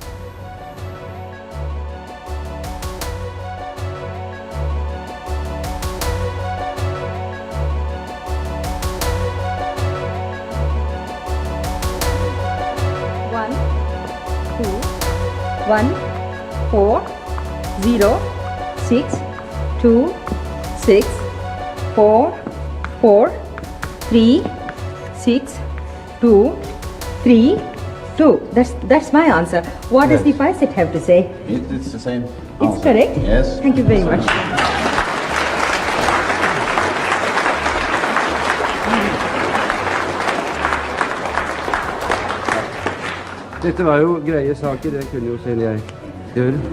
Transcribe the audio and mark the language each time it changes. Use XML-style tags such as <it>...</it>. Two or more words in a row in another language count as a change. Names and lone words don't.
<en>One, 4, 0, 6, 2, 6, 4, 4, 3, 6, 2, 3, 2. That's my answer. What does the Phi set have to say? It's the same. It's correct? Yes. Thank you very much.</en> <no>Dette var jo greie saker, det kunne jo selv jeg gjøre.</no>